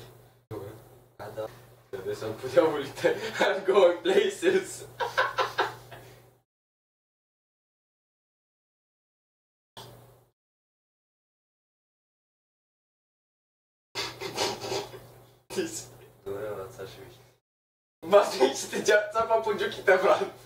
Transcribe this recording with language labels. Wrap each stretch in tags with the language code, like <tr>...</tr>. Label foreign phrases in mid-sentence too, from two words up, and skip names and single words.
<bg>Добре. Да. Къде съм по дяволите?</bg> <en>I'm going places.</en> <bg>Ти си. Добре, брат, сега ще виж. Мазни, че те цапа по джуките, брат.</bg>